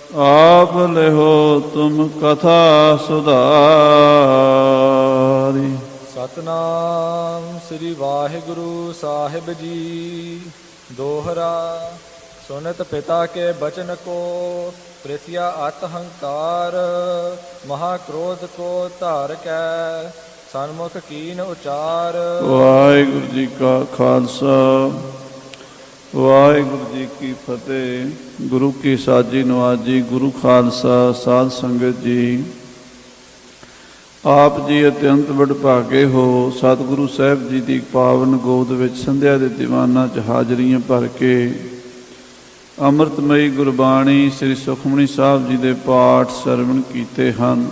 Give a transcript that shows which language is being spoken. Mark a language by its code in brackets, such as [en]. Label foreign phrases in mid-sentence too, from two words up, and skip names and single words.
[bra] आप लेहो तुम कथा सुधारी। [hi] सतनाम श्री वाहिगुरु साहिब जी। [bra] दोहरा सुनत पिता के बचन को, पृथ्या अतहंकार, महाक्रोध को धार कै, सन्मुख कीन उचार। [hi] वाहिगुरु जी का खालसा वाहिगुरु जी की फतेह। गुरु की साजी नवाजी, गुरु खालसा साध संगत जी। आप जी अत्यंत वਡਭਾਗੇ हो। सतगुरु साहब जी की पावन गोद विच संध्या के दीवाना च हाजरियां भर के अमृतमयी गुरबाणी श्री सुखमनी साहब जी के पाठ [pa] ਸਰਵਣ ਕੀਤੇ [hi] हैं।